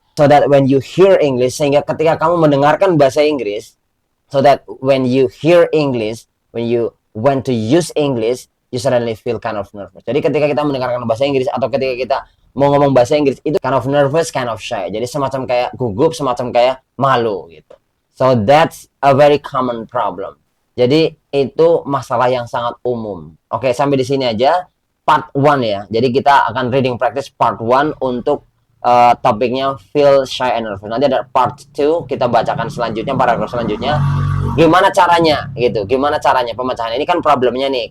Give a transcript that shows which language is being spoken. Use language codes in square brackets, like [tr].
[en] So that when you hear English, [id] sehingga ketika kamu mendengarkan bahasa Inggris, [en] so that when you hear English, when you want to use English, you suddenly feel kind of nervous. [id] Jadi ketika kita mendengarkan bahasa Inggris atau ketika kita mau ngomong bahasa Inggris itu [en] kind of nervous, kind of shy. [id] Jadi semacam kayak gugup, semacam kayak malu gitu. [en] So that's a very common problem. [id] Jadi itu masalah yang sangat umum. Oke, sampai di sini aja part 1 ya. Jadi kita akan reading practice part 1 untuk topiknya [en] feel shy and nervous. [id] Nanti ada part 2, kita bacakan selanjutnya, paragraf selanjutnya. Gimana caranya gitu, gimana caranya pemecahan ini kan problemnya nih.